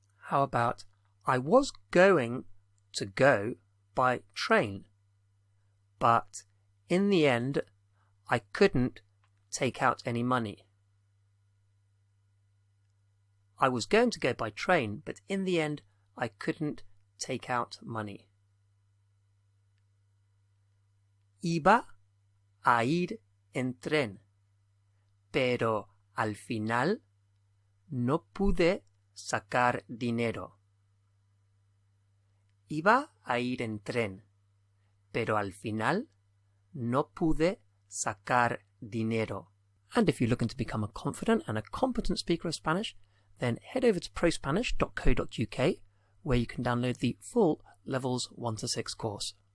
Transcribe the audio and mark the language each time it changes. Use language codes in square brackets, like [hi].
[en] How about, I was going to go by train, but in the end, I couldn't take out any money. I was going to go by train, but in the end, I couldn't take out money. [es] Iba a ir en tren, pero al final no pude sacar dinero. Iba a ir en tren, pero al final no pude sacar dinero. [en] And if you're looking to become a confident and a competent speaker of Spanish, then head over to prospanish.co.uk, where you can download the full Levels 1 to 6 course.